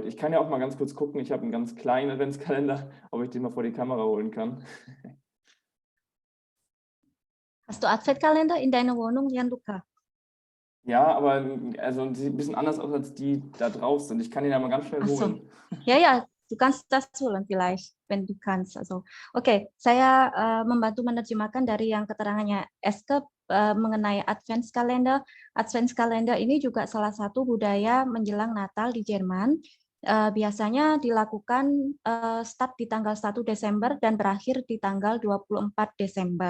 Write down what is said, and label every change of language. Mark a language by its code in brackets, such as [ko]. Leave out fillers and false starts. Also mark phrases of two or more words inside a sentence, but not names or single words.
[de] Ich kann ja auch mal ganz kurz gucken, ich habe einen ganz kleinen Adventskalender, ob ich den mal vor die Kamera holen kann. Hast du Adventkalender in deiner Wohnung, Jan-Luca? Ja, aber also sieht ein bisschen anders aus als die da drauf sind. Ich kann ihn ja mal ganz schnell Ach so. holen. Ya, du kannst das holen vielleicht, wenn du kannst. Also, [id] Oke, saya membantu menerjemahkan dari yang keterangannya Eske mengenai Adventskalender. Adventskalender ini juga salah satu budaya menjelang Natal di Jerman. Biasanya dilakukan start di tanggal 1 Desember dan berakhir di tanggal 24 Desember.